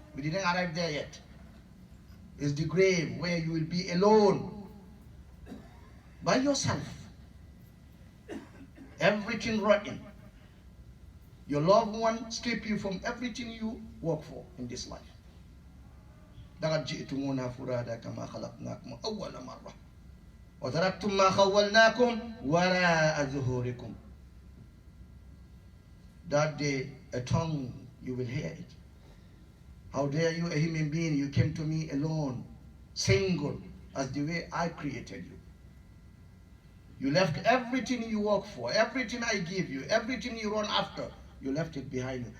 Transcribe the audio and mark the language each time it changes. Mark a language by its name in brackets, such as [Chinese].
[English] We didn't arrive there yet. It's the grave where you will be alone, by yourself. Everything rotten. Your loved one strip you from everything you work for in this life. [Arabic] لقد جئتمونا فرادا كما خلقناكم أول مرة وتركتم ما خولناكم وراء ظهوركم. [English] That day, a tongue, you will hear it. How dare you, a human being, you came to me alone, single, as the way I created you. You left everything you work for, everything I give you, everything you run after, you left it behind you.